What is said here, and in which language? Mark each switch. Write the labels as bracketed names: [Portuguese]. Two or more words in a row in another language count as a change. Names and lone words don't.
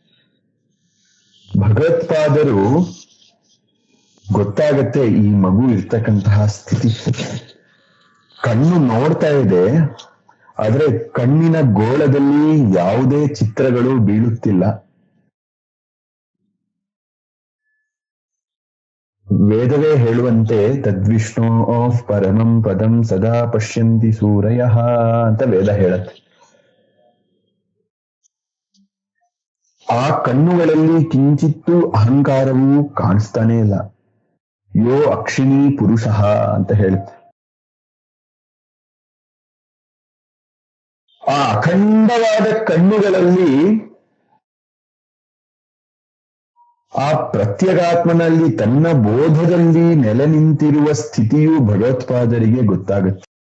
[Kannada] ಭಗವತ್ಪಾದರು ಗೊತ್ತಾಗತ್ತೆ ಈ ಮಗು ಇರ್ತಕ್ಕಂತಹ ಸ್ಥಿತಿ. ಕಣ್ಣು ನೋಡ್ತಾ ಇದೆ, ಆದ್ರೆ ಕಣ್ಣಿನ ಗೋಳದಲ್ಲಿ ಯಾವುದೇ ಚಿತ್ರಗಳು ಬೀಳುತ್ತಿಲ್ಲ. ವೇದವೇ ಹೇಳುವಂತೆ [Sanskrit] ತದ್ವಿಷ್ಣು ಪರಮಂ ಪದಂ ಸದಾ ಪಶ್ಯಂತಿ ಸೂರಯ [Kannada] ಅಂತ ವೇದ ಹೇಳತ್ತೆ. ಆ ಕಣ್ಣುಗಳಲ್ಲಿ ಕಿಂಚಿತ್ತು ಅಹಂಕಾರವೂ ಕಾಣಿಸ್ತಾನೆ ಇಲ್ಲ. [Sanskrit] ಯೋ ಅಕ್ಷಿಣಿ ಪುರುಷ [Kannada] ಅಂತ ಹೇಳುತ್ತೆ. ಆ ಅಖಂಡವಾದ ಕಣ್ಣುಗಳಲ್ಲಿ ಆ ಪ್ರತ್ಯಗಾತ್ಮನಲ್ಲಿ ತನ್ನ ಬೋಧದಲ್ಲಿ ನೆಲೆ ನಿಂತಿರುವ ಸ್ಥಿತಿಯು ಭಗವತ್ಪಾದರಿಗೆ ಗೊತ್ತಾಗುತ್ತೆ.